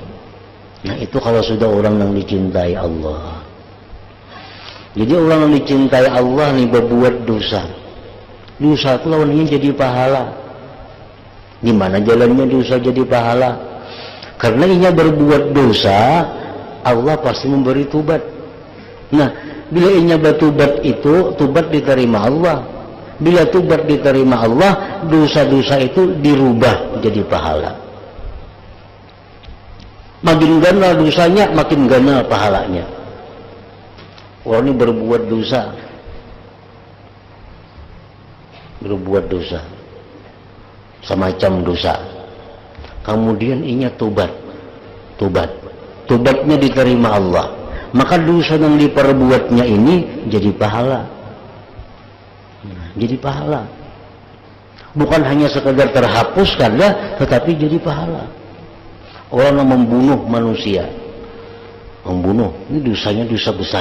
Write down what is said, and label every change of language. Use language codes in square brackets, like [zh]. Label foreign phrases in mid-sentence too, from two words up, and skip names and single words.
[id] Nah itu kalau sudah orang yang dicintai Allah. Jadi orang yang dicintai Allah nih berbuat dosa itu lawannya jadi pahala. Gimana jalannya dosa jadi pahala? [bjn] Karena inya berbuat dosa, [id] Allah pasti memberi tubat. [bjn] Nah bila inya bertubat itu, tubat diterima Allah. [id] Bila tubat diterima Allah, dosa-dosa itu dirubah jadi pahala. [bjn] Makin ganal dosanya, makin ganal pahalanya. [id] Orang ini berbuat dosa, semacam dosa. [bjn] Kemudian inya tubatnya diterima Allah. [id] Maka dosa yang diperbuatnya ini jadi pahala. Jadi pahala. Bukan hanya sekedar terhapuskan ya, tetapi jadi pahala. Orang yang membunuh manusia, ini dosanya dosa besar.